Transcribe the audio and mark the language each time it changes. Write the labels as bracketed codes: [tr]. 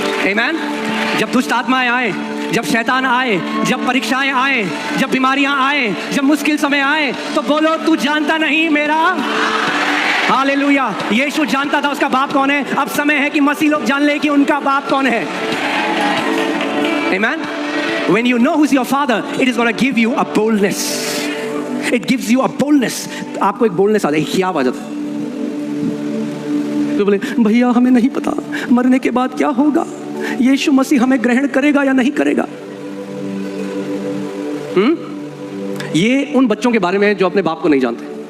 [hi] आमीन। जब दुष्ट आत्माएं आए, जब शैतान आए, जब परीक्षाएं आए, जब बीमारियां आए, जब मुश्किल समय आए, तो बोलो तू जानता नहीं मेरा। हालेलुया। यीशु जानता था उसका बाप कौन है। अब समय है कि मसीह लोग जान ले कि उनका बाप कौन है। आमीन। [en] When you know who's your father, it is going to give you a boldness. It gives you a boldness. [hi] आपको एक boldness आ जाए, हियाव आ जाता है। तो बोले भैया हमें नहीं पता मरने के बाद क्या होगा, यीशु मसीह हमें ग्रहण करेगा या नहीं करेगा। ये उन बच्चों के बारे में जो अपने बाप को नहीं जानते।